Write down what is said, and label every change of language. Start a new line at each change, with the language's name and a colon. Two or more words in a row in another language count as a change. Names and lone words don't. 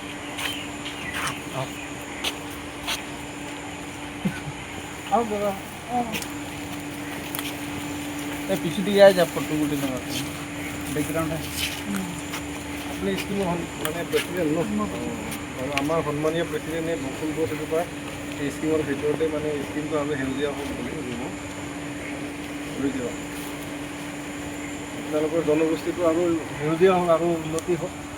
Assamese: আৰু দাদা অঁ
Hindi: पीछे दिया है जब फोटो वोटो बैकग्राउंड है
Assamese: আপুনি স্কিমৰ মানে প্ৰেচিডেণ্ট ন আৰু আমাৰ সন্মানীয় প্ৰেচিডেণ্টে বকুল গছ এজোপা এই স্কিমৰ ভিতৰতে মানে স্কিমটো আমি সেউজীয়া হওক বুলি ৰুই দিওঁ আপোনালোকৰ জনগোষ্ঠীটো আৰু সেউজীয়া হওক আৰু উন্নতি হওক